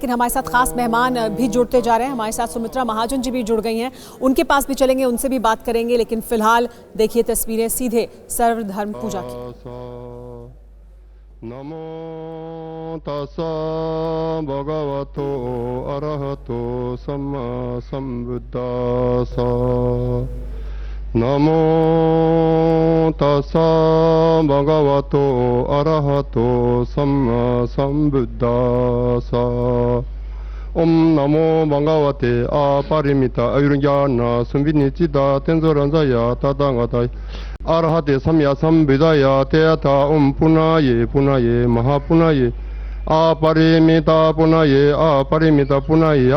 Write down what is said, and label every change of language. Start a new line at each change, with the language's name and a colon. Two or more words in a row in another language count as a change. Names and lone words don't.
Hindi: लेकिन हमारे साथ खास मेहमान भी जुड़ते जा रहे हैं। हमारे साथ सुमित्रा महाजन जी भी जुड़ गई हैं, उनके पास भी चलेंगे, उनसे भी बात करेंगे। लेकिन फिलहाल देखिए तस्वीरें सीधे सर्वधर्म पूजा की।
Pali: नमो तस्सा भगवतो अरहतो सम्मा सम्बुद्धास्सा। नमो तस्सा भगवतो अरहतो सम्मा सम्बुद्धास्सा।
Sanskrit: ओम नमो भगवते अपरिमित आयुर्ज्ञान संविनिचिता तेंजोरंजया तथागताय अरहते सम्या संविदाया तेथा पुनाये महापुनाये अपरिमिता पुनाये